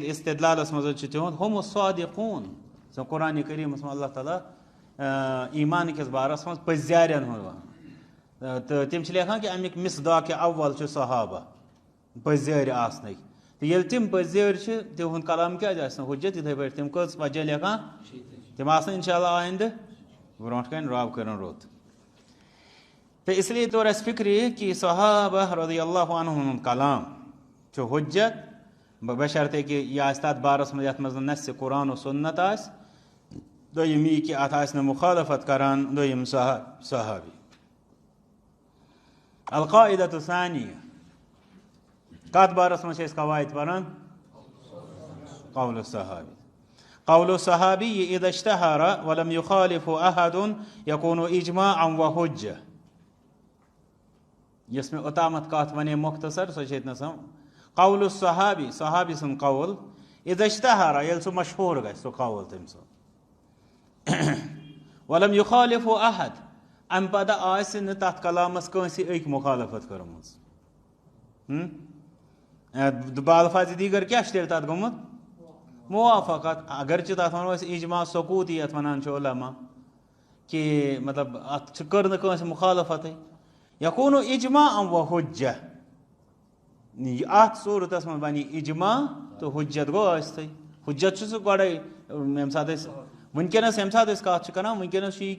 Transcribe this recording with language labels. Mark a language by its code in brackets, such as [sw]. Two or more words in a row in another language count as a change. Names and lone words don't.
[ks] استدلالس منٛز چھُ تِہُنٛد [ar] ہُم الصادقوٗن [ks] سُہ قرآنہِ کریٖمس منٛز اللہ تعالیٰ ایٖمان کِس بارس منٛز پٔزیٛارٮ۪ن ہُنٛد وَنان تہٕ تِم چھِ لیکھان کہِ امیِکۍ مِصداقِ اول چھُ صحابہ پٔزیٛٲرۍ آسنٕکۍ تہٕ ییٚلہِ تِم پٔزیٛٲرۍ چھِ تِہُنٛد کلام کیٛازِ آسہِ نہٕ حجت یِتھَے پٲٹھۍ تِم کٔژ وجہ لیکھان تِم آسن اِنشاء اللہ آیندٕ برونٛٹھ کَنہِ رۄب کٔرِن رُت تہٕ اِسلیے توٚر اَسہِ فِکرِ کہِ صحابہ [ar] رضی اللہ عنہُم [ks] ہُنٛد کلام چھُ حجت بشرطے کہِ یہِ آسہِ تَتھ بارس منٛز یَتھ منٛز نہٕ نَسہِ قرآن و سُنت آسہِ دوٚیِم یی کہِ اَتھ آسہِ نہٕ مُخالفت کران دوٚیِم صحابی [ar] القاعدۃ ثانیہ [ks] کَتھ بارس منٛز چھِ أسۍ قواعد پران [ar] قول الصحابی قول الصحابی اذا اشتہر ولم يخالف احد یکون اجماعا وحجہ [ks] یۄس مےٚ اوٚتامَتھ کَتھ وَنے مُختصر سۄ چھِ ییٚتنَس [ar] قول الصحابی [ks] صحابی سُنٛد قول [ar] اذا اشتہر [ks] ییٚلہِ سُہ مشہوٗر گژھِ سُہ قول تٔمۍ سُنٛد [ar] ولم يخالف احد [ks] اَمہِ پتہٕ آسہِ نہٕ تَتھ کلامس کٲنٛسہِ أکۍ مُخالفت کٔرمٕژ بالفاظِ دیٖگر کیٛاہ چھُ تیٚلہِ تَتھ گوٚمُت موافقت اگرچہِ تَتھ وَنو أسۍ اجماع سقوٗطی یَتھ وَنان چھِ علما کہِ مطلب اَتھ چھِ کٔر نہٕ کٲنٛسہِ مُخالفتٕے [ar] یکون اجماع و حجہ [ks] اَتھ صوٗرتس منٛز بَنہِ اجماع تہٕ حجت گوٚو ٲسۍتھٕے حجت چھُ سُہ گۄڈَے ییٚمہِ ساتہٕ أسۍ وٕنکیٚنس ییٚمہِ ساتہٕ أسۍ کَتھ چھِ کران وٕنکیٚنس چھُ یہِ